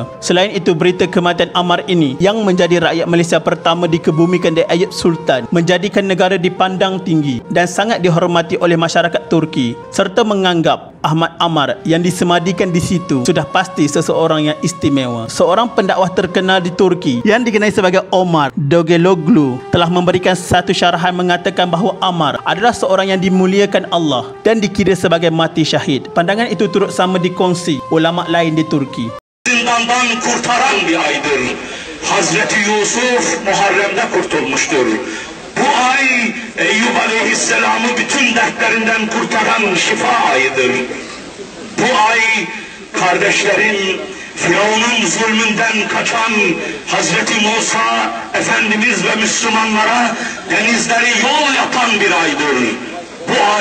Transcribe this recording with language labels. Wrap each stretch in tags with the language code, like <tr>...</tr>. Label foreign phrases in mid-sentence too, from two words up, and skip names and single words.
<ms>Selain itu, berita kematian Ammar ini yang menjadi rakyat Malaysia pertama dikebumikan di Ayub Sultan menjadikan negara dipandang tinggi dan sangat dihormati oleh masyarakat Turki serta menganggap Ahmad Ammar yang disemadikan di situ sudah pasti seseorang yang istimewa. Seorang pendakwah terkenal di Turki yang dikenali sebagai Omar Dogeloglu telah memberikan satu syarahan mengatakan bahawa Ammar adalah seorang yang dimuliakan Allah dan dikira sebagai mati syahid. Pandangan itu turut sama dikongsi ulama lain di Turki.</ms> <tr>Zindandan kurtaran bir aydır. Hazreti Yusuf Muharrem'de kurtulmuştur. Bu ay Eyyub Aleyhisselam'ı bütün dertlerinden kurtaran şifa ayıdır. Bu ay kardeşlerin Firavun'un zulmünden kaçan Hazreti Musa Efendimiz ve Müslümanlara denizleri yol yapan bir aydır.</tr>